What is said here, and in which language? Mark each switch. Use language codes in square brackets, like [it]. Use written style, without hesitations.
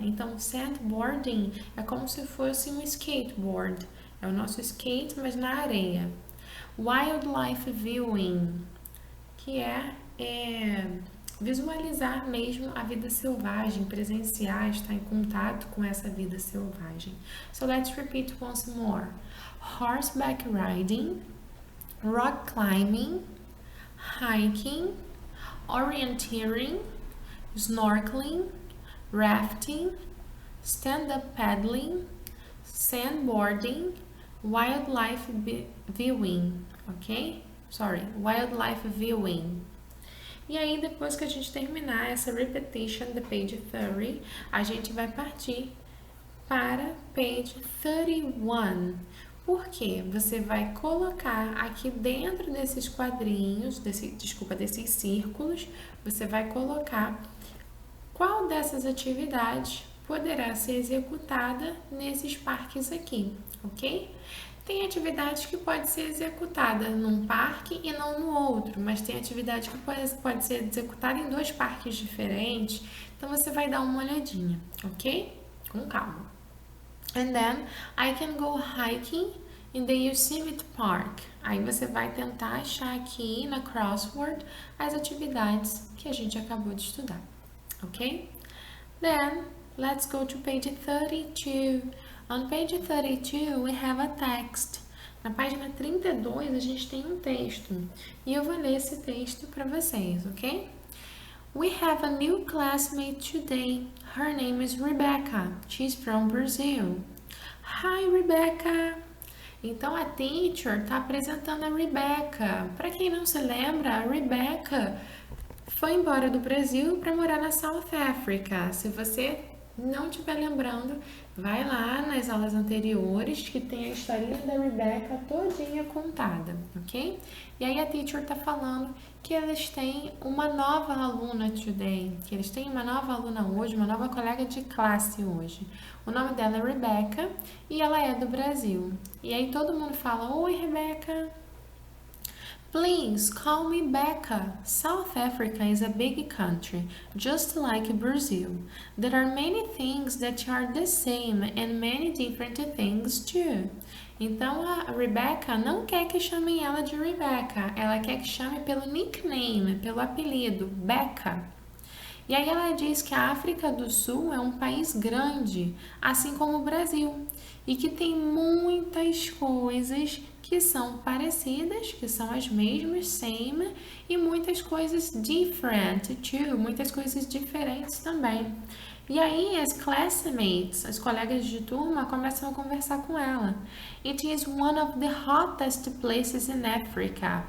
[pt] Então, sandboarding é como se fosse um skateboard. É o nosso skate, mas na areia. Wildlife viewing, que é visualizar mesmo a vida selvagem, presenciar, estar em contato com essa vida selvagem. [en] So, let's repeat once more. Horseback riding, rock climbing, hiking, orienteering, snorkeling, rafting, stand-up paddling, sandboarding, wildlife viewing, ok? Wildlife viewing. [pt] E aí, depois que a gente terminar essa repetition da page 30, a gente vai partir para page 31. Porque você vai colocar aqui dentro desses quadrinhos, desses círculos, você vai colocar qual dessas atividades poderá ser executada nesses parques aqui, ok? Tem atividade que pode ser executada num parque e não no outro, mas tem atividade que pode ser executada em dois parques diferentes, então você vai dar uma olhadinha, ok? Com calma. [en] And then I can go hiking in the Yosemite Park. [pt] Aí você vai tentar achar aqui na crossword as atividades que a gente acabou de estudar, ok? [en] Then let's go to page 32. On page 32 we have a text. [pt] Na página 32 a gente tem um texto e eu vou ler esse texto para vocês, ok? [en] We have a new classmate today. Her name is Rebecca. She's from Brazil. Hi, Rebecca. [pt] Então a teacher está apresentando a Rebecca. Para quem não se lembra, a Rebecca foi embora do Brasil para morar na South Africa. Se você não estiver lembrando, vai lá nas aulas anteriores que tem a historinha da Rebecca todinha contada, ok? E aí a teacher está falando que eles têm uma nova aluna today, que eles têm uma nova aluna hoje, uma nova colega de classe hoje. O nome dela é Rebecca e ela é do Brasil. E aí todo mundo fala, oi Rebecca. [en] Please call me Becca. South Africa is a big country, just like Brazil. There are many things that are the same and many different things too. [pt] Então a Rebecca não quer que chamem ela de Rebecca, ela quer que chame pelo nickname, pelo apelido, Becca. E aí ela diz que a África do Sul é um país grande, assim como o Brasil, e que tem muitas coisas que são parecidas, que são as mesmas, same, e muitas coisas [en] different too, [pt] muitas coisas diferentes também. E aí as classmates, as colegas de turma, começam a conversar com ela. [en] It is one of the hottest places in Africa.